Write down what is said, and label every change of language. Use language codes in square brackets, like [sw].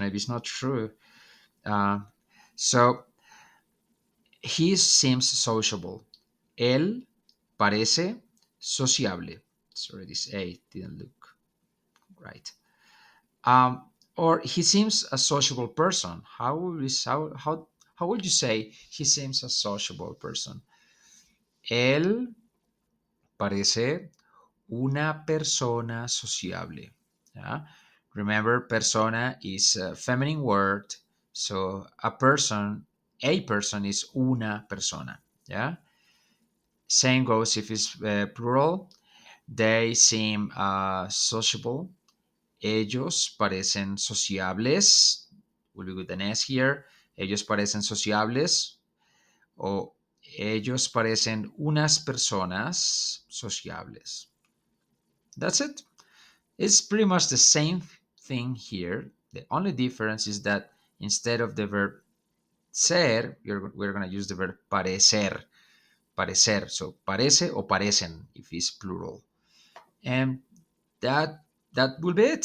[en] Maybe it's not true. Uh, so he seems sociable. [es] Él parece sociable. [en] Sorry, this A didn't look right. Or he seems a sociable person. How would you say he seems a sociable person? [es] Él parece una persona sociable. [en] Yeah? Remember, persona is a feminine word, so a person is [es] una persona. [en] Yeah. Same goes if it's plural. They seem sociable. [es] Ellos parecen sociables. [en] Will be with an S here. [es] Ellos parecen sociables. O ellos parecen unas personas sociables. [en] That's it. It's pretty much the same thing here. The only difference is that instead of the verb ser, we're going to use the verb parecer. Parecer. So [es] parece o parecen [en] if it's plural. And that will be it.